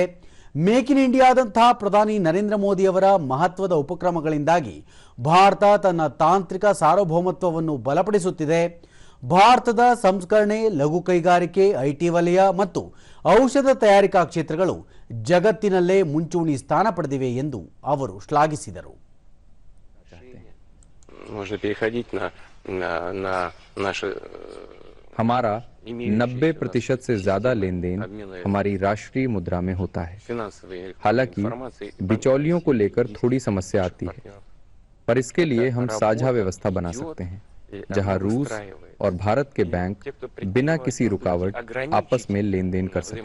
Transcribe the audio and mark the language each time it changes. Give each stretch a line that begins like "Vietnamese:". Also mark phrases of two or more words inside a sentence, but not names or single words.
Kannada: ಮೇಕ್ ಇನ್ ಇಂಡಿಯಾದಂತಹ ಪ್ರಧಾನಿ ನರೇಂದ್ರ ಮೋದಿ ಅವರ ಮಹತ್ವದ ಉಪಕ್ರಮಗಳಿಂದಾಗಿ ಭಾರತ ತನ್ನ ತಾಂತ್ರಿಕ ಸಾರ್ವಭೌಮತ್ವವನ್ನು ಬಲಪಡಿಸುತ್ತಿದೆ. ಭಾರತದ ಸಂಸ್ಕರಣೆ, ಲಘು ಕೈಗಾರಿಕೆ, ಐಟಿ ವಲಯ ಮತ್ತು ಔಷಧ ತಯಾರಿಕಾ ಕ್ಷೇತ್ರಗಳು ಜಗತ್ತಿನಲ್ಲೇ ಮುಂಚೂಣಿ ಸ್ಥಾನ ಪಡೆದಿವೆ ಎಂದು ಅವರು ಶ್ಲಾಘಿಸಿದರು.
Hindi: हमारा 90% से ज्यादा लेन देन हमारी राष्ट्रीय मुद्रा में होता है. हालांकि बिचौलियों को लेकर थोड़ी समस्या आती है, पर इसके लिए हम साझा व्यवस्था बना सकते हैं जहां रूस और भारत के बैंक बिना किसी रुकावट आपस में लेन देन कर सकें.